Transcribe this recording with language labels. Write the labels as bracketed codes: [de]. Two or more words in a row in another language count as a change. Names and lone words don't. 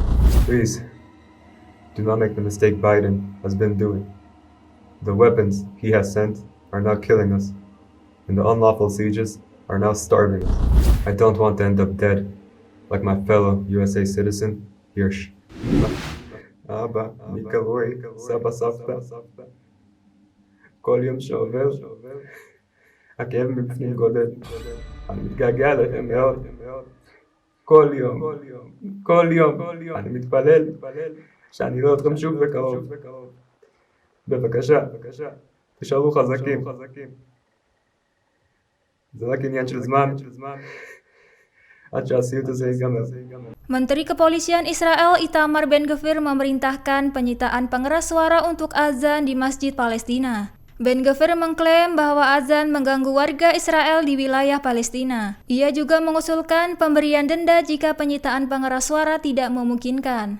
[en] Please, do not make the mistake Biden has been doing. The weapons he has sent are now killing us, and the unlawful sieges are now starving us. I don't want to end up dead, like my fellow USA citizen, Hirsch. [he] אבא, מקרוי, סבא, סבתא. כל יום שעובר, הכאב מבפנים גודל. אני מתגעגע אליכם מאוד. כל יום. אני מתפלל שאני אראה אתכם שוב בקרוב. בבקשה, תישארו חזקים. זה רק עניין של זמן, עד שהסיוט הזה ייגמר. [id] Menteri Kepolisian Israel Itamar Ben-Gvir memerintahkan penyitaan pengeras suara untuk azan di Masjid Palestina. Ben-Gvir mengklaim bahwa azan mengganggu warga Israel di wilayah Palestina. Ia juga mengusulkan pemberian denda jika penyitaan pengeras suara tidak memungkinkan.